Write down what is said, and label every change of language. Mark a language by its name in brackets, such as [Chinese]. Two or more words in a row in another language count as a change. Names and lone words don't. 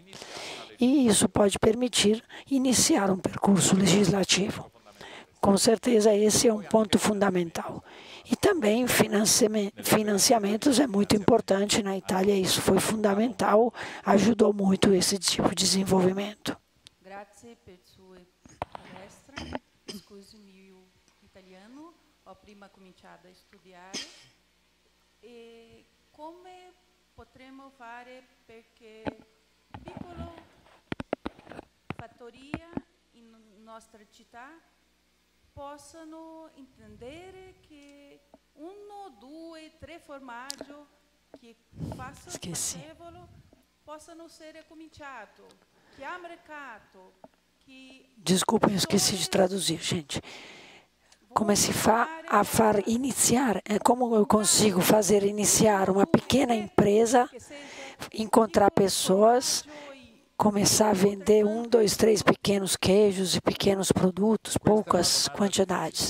[Portuguese] E isso pode permitir iniciar um percurso legislativo. Com certeza, esse é um ponto fundamental. E também financiamentos é muito importante. Na Itália, isso foi fundamental, ajudou muito esse tipo de desenvolvimento. [Italian] Grazie per sua palestra. Scusi o italiano. Ho prima cominciato a studiare. E come potremmo fare perché piccolo fattoria in nostra città possano intendere che 1, 2, 3 formaggio che facevano possano essere cominciato, che ha mercato, [Portuguese] que... Desculpem, eu esqueci de traduzir, gente. Como eu consigo fazer iniciar uma pequena empresa, encontrar pessoas, começar a vender 1, 2, 3 pequenos queijos e pequenos produtos, poucas quantidades.